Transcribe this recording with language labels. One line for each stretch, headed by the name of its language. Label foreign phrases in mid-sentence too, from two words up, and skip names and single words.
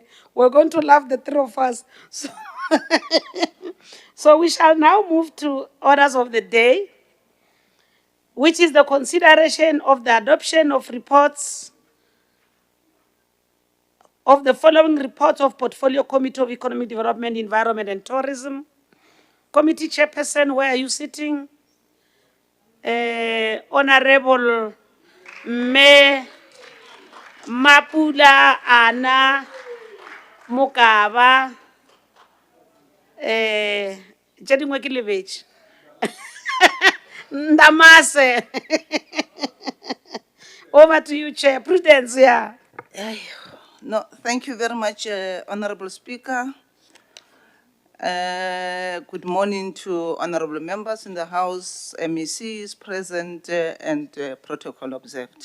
English: We're going to laugh, the three of us. So, so we shall now move to orders of the day, which is the consideration of the adoption of reports of the following reports of Portfolio Committee of Economic Development, Environment and Tourism. Committee Chairperson, where are you sitting? Honorable Me Mapula Ana Mokaba.
Northern Sotho: Jadingwe ke lebetše.
English: Ndamase. Over to you, Chair. Prudence, yeah. No, thank you very much, Honorable Speaker. Good morning to honorable members in the House, MECs present, and protocol observed.